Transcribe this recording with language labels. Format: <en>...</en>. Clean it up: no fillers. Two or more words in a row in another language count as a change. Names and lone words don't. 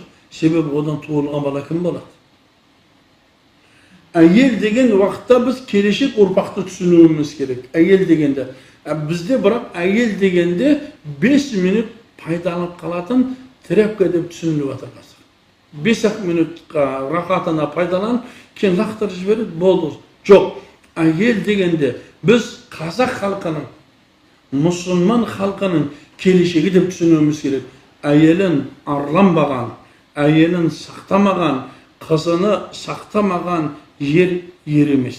<kk>Себебі одан туылған бала кім болады? Әйел деген уақытта біз келешек ұрпақты түсінуіміз керек. Әйел дегенде. Бізде бірақ әйел дегенде 5 минут пайдаланып қалатын тряпка деп түсініліп жатыр қазір. 5 minutqa raqatına пайдаланып, keyin laqtırып жібереді, болды. Жоқ, әйел дегенде біз қазақ халқының, мұсылман халқының келешегі деп түсінуіміз керек. Әйелін арланбаған, әйелін сақтамаған, қызыны сақтамаған ер емес.</kk>